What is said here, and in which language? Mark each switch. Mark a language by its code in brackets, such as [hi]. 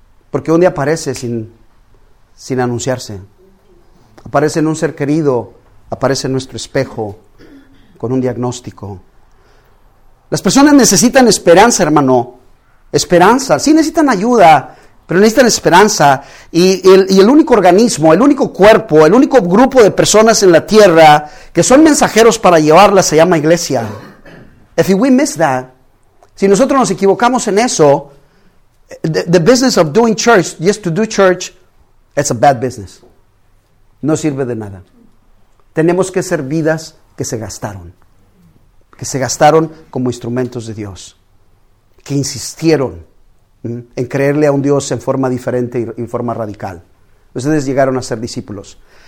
[es] Porque un día aparece sin anunciarse. Aparece en un ser querido, aparece en nuestro espejo con un diagnóstico. Las personas necesitan esperanza, hermano. Esperanza. Sí, necesitan ayuda, pero necesitan esperanza. Y el único organismo, el único cuerpo, el único grupo de personas en la tierra que son mensajeros para llevarla se llama iglesia. [en] If we miss that, [es] si nosotros nos equivocamos en eso, [en] the business of doing church, just to do church, it's a bad business. [es] No sirve de nada. Tenemos que ser vidas que se gastaron. Que se gastaron como instrumentos de Dios. Que insistieron en creerle a un Dios en forma diferente y en forma radical. Ustedes llegaron a ser discípulos.